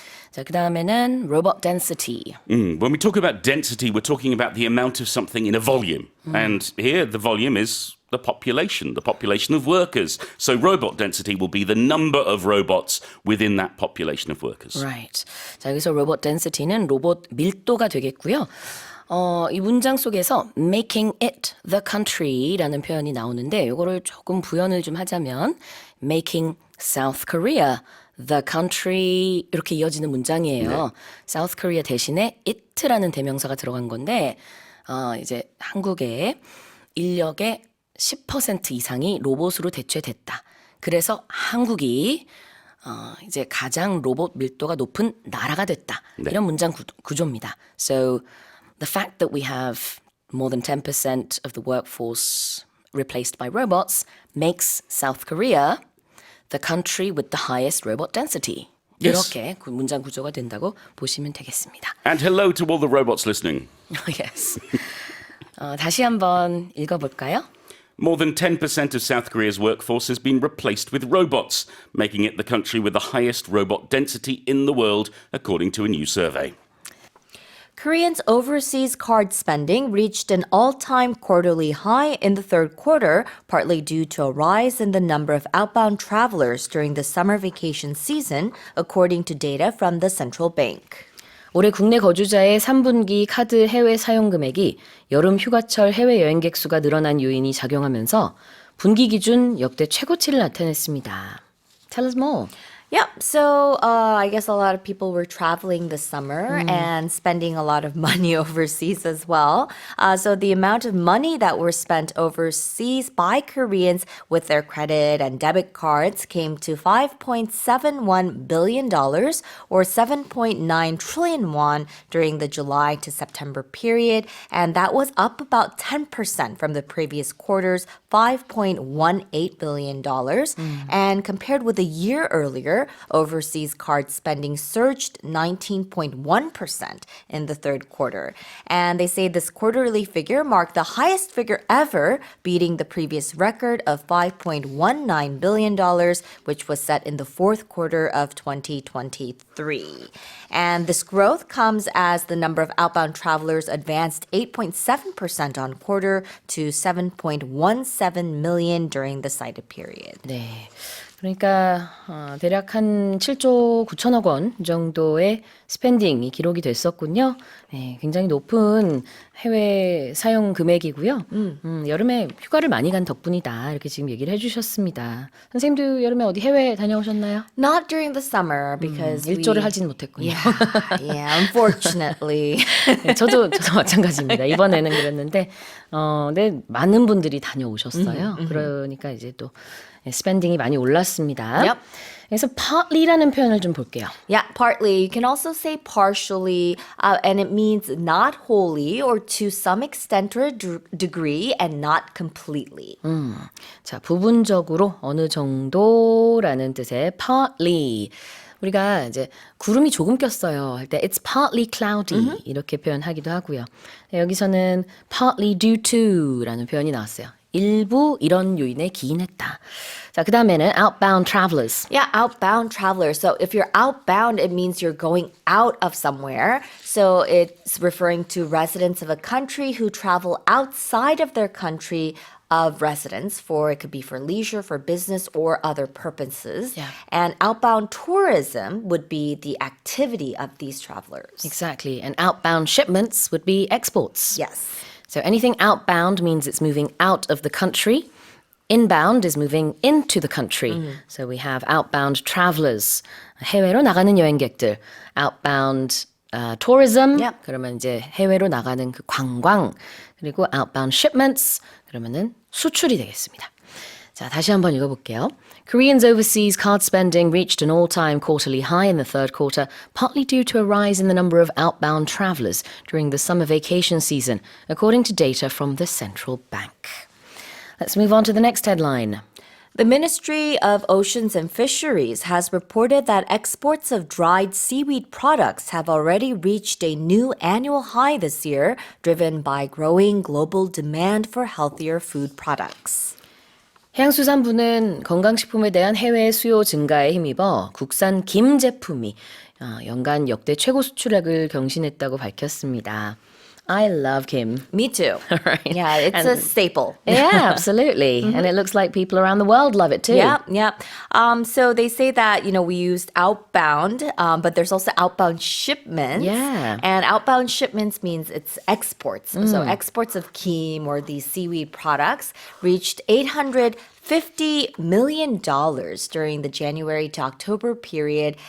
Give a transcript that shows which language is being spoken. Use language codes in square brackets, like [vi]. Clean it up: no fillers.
[ko] 자, 그 다음에는 robot density. [en] When we talk about density, we're talking about the amount of something in a volume. And here the volume is the population of workers. So robot density will be the number of robots within that population of workers. Right. [ko] 자, 여기서 robot density는 로봇 밀도가 되겠고요. 이 문장 속에서 [en] making it the country [ko] 라는 표현이 나오는데 이거를 조금 부연을 좀 하자면 [en] making South Korea the country [ko] 이렇게 이어지는 문장이에요. South Korea 대신에 it라는 대명사가 들어간 건데 이제 한국의 인력의 10% 이상이 로봇으로 대체됐다. 그래서 한국이 이제 가장 로봇 밀도가 높은 나라가 됐다. 이런 문장 구조입니다. [en] So the fact that we have more than 10% of the workforce replaced by robots makes South Korea the country with the highest robot density. Yes. [ko] 이렇게 문장 구조가 된다고 보시면 되겠습니다. [en] And hello to all the robots listening. Yes. [ko] 다시 한번 읽어볼까요? [en] More than 10% of South Korea's workforce has been replaced with robots, making it the country with the highest robot density in the world, according to a new survey. Koreans' overseas card spending reached an all-time quarterly high in the third quarter, partly due to a rise in the number of outbound travelers during the summer vacation season, according to data from the central bank. [ko] 올해 국내 거주자의 3분기 카드 해외 사용 금액이 여름 휴가철 해외 여행객 수가 늘어난 요인이 작용하면서 분기 기준 역대 최고치를 나타냈습니다. [en] Tell us more. Yep. So I guess a lot of people were traveling this summer and spending a lot of money overseas as well. So the amount of money that were spent overseas by Koreans with their credit and debit cards came to $5.71 billion or 7.9 trillion won during the July to September period. And that was up about 10% from the previous quarter's $5.18 billion. And compared with a year earlier, overseas card spending surged 19.1% in the third quarter. And they say this quarterly figure marked the highest figure ever, beating the previous record of $5.19 billion, which was set in the fourth quarter of 2023. And this growth comes as the number of outbound travelers advanced 8.7% on quarter to 7.17 million during the cited period. [ko] 네. 그러니까 대략 한 7조 9천억 원 정도의 스펜딩이 기록이 됐었군요. 네, 굉장히 높은 해외 사용 금액이고요. 여름에 휴가를 많이 간 덕분이다. 이렇게 지금 얘기를 해주셨습니다. 선생님도 여름에 어디 해외 다녀오셨나요? [en] Not during the summer because [ko] 일조를 [en] we... [ko] 하진 못했군요. [en] Yeah, unfortunately. [ko] 네, 저도 마찬가지입니다. 이번에는 그랬는데, 네, 많은 분들이 다녀오셨어요. 그러니까 이제 또 스펜딩이 많이 올랐습니다. [en] Yep. [ko] 그래서 partly라는 표현을 좀 볼게요. [en] Yeah, partly. You can also say partially, and it means not wholly or to some extent or degree and not completely. [ko] 자, 부분적으로 어느 정도라는 뜻의 partly. 우리가 이제 구름이 조금 꼈어요 할 때 [en] it's partly cloudy [ko] 이렇게 표현하기도 하고요. 네, 여기서는 [en] partly due to [ko] 라는 표현이 나왔어요. 일부 이런 요인에 기인했다. 자, 그 다음에는 outbound travelers. [en] Yeah, outbound travelers. So if you're outbound, it means you're going out of somewhere. So it's referring to residents of a country who travel outside of their country of residence for, it could be for leisure, for business, or other purposes. Yeah. And outbound tourism would be the activity of these travelers. Exactly. And outbound shipments would be exports. Yes. So anything outbound means it's moving out of the country. Inbound is moving into the country. So we have outbound travelers, [ko] 해외로 나가는 여행객들. [en] Outbound tourism, Yep. [ko] 그러면 이제 해외로 나가는 그 관광. 그리고 outbound shipments, 그러면은 수출이 되겠습니다. 자, 다시 한번 읽어볼게요. [en] Koreans' overseas card spending reached an all-time quarterly high in the third quarter, partly due to a rise in the number of outbound travelers during the summer vacation season, according to data from the central bank. Let's move on to the next headline. The Ministry of Oceans and Fisheries has reported that exports of dried seaweed products have already reached a new annual high this year, driven by growing global demand for healthier food products. [ko] 해양수산부는 건강식품에 대한 해외 수요 증가에 힘입어 국산 김 제품이 연간 역대 최고 수출액을 경신했다고 밝혔습니다. [en] I love Kim. Me too. Right. Yeah, it's a staple. Yeah, absolutely. And it looks like people around the world love it too. Yeah, yeah. So they say that, we used outbound, but there's also outbound shipments. Yeah. And outbound shipments means it's exports. So exports of kim or these seaweed products reached $850 million during the January to October period.